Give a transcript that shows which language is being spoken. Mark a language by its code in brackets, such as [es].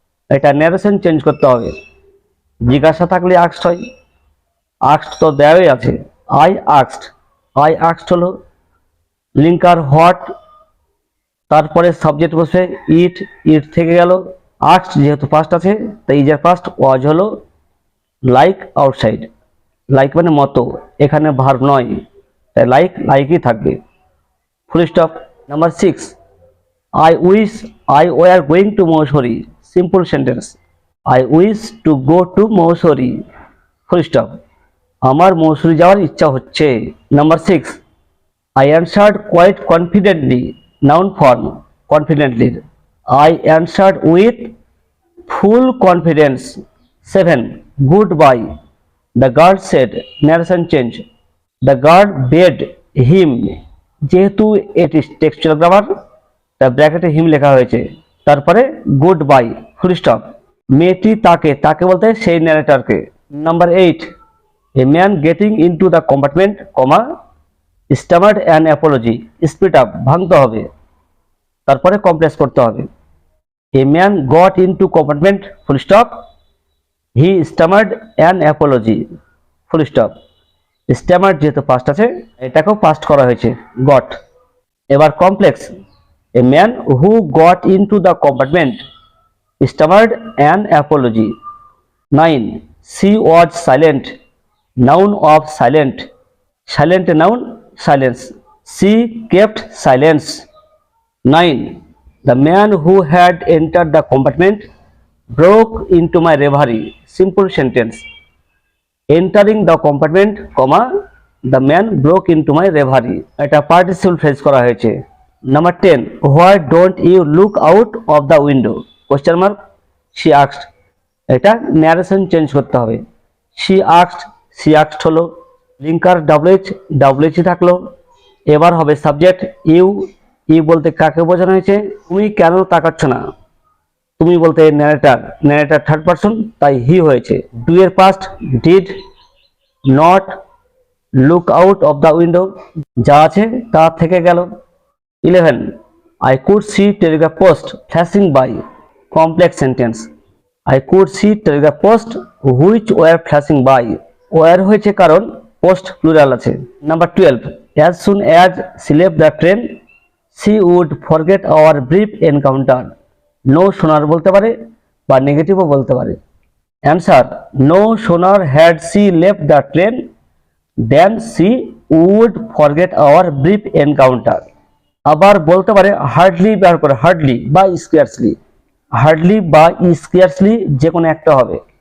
[bn] এটা narration change করতে হবে, জিজ্ঞাসা থাকলে আস্কড হয়, আস্কড তো দেওয়াই আছে, [en] I asked, I asked [bn] হলো লিঙ্কার হোয়াট, তারপরে সাবজেক্ট বসে ইট, ইট থেকে গেল, আস্কড যেহেতু পাস্ট আছে তাই ইজের পাস্ট, ওয়াজ হলো লাইক আউটসাইড, লাইক মানে মতো, এখানে ভার্ব নয় তাই লাইক লাইকই থাকবে, full stop. [en] Number 6, I wish I were going to Mussoorie, simple sentence, I wish to go to Mussoorie, full stop. [bn] আমার মৌসুরি যাওয়ার ইচ্ছা হচ্ছে। [en] Number 6, I answered quite confidently, noun form, confidently. I answered with full confidence. 7, goodbye. The guard said, narration change. The guard bade him, [bn] যেহেতু এটি textual grammar তাই ব্র্যাকেটে হিম লেখা হয়েছে, তারপরে গুড বাই, ফুল স্টপ। মেয়েটি তাকে, তাকে বলতে সেই ন্যারেটরকে। [en] number 8, a man getting into the compartment, comma, stammered an apology, speed up, [bn] ভাঙতে হবে, তারপরে কমপ্লেক্স করতে হবে। [en] A man got into compartment, full stop, he stammered an apology, full stop. [bn] স্টামার্ড যেহেতু পাস্ট আছে এটাকেও পাস্ট করা হয়েছে, গট। [en] এবার complex, a man who got into the compartment stammered an apology. 9, she was silent, noun of silent, silent noun, silence, she kept silence. 9, the man who had entered the compartment broke into my reverie, simple sentence, entering the compartment, comma, the man broke into my reverie, এটা participle phrase [bn] করা হয়েছে। [en] number 10, why don't you look out of the window, question mark, she asked, [bn] এটা narration change করতে হবে, [en] she asked, she asked হলো linker WH, WH থাকলো। [bn] এবার হবে সাবজেক্ট ইউ, ইউ বলতে কাকে বোঝানো হয়েছে, তুমি কেন তাকাচ্ছ না, তুমি বলতে ন্যারেটার, ন্যারেটার থার্ড পারসন, তাই হি হয়েছে। [en] do এর past did not look out of the window, [bn] যা আছে তা থেকে গেল। [en] 11 I could see telegraph post flashing by, complex sentence। I could see telegraph post which were flashing by, were [bn] হয়েছে কারণ পোস্ট প্লুরাল আছে। [en] Number 12 as soon as she left the train she would forget our brief encounter। no sooner [bn] বলতে পারে বা নেগেটিভও বলতে পারে। [en] Answer no sooner had she left the train then she would forget our brief encounter। [bn] আবার বলতে পারে hardly ব্যবহার করে, হার্ডলি বা স্কেয়ার্সলি, হার্ডলি বা স্কেয়ার্সলি যে কোনো একটা হবে।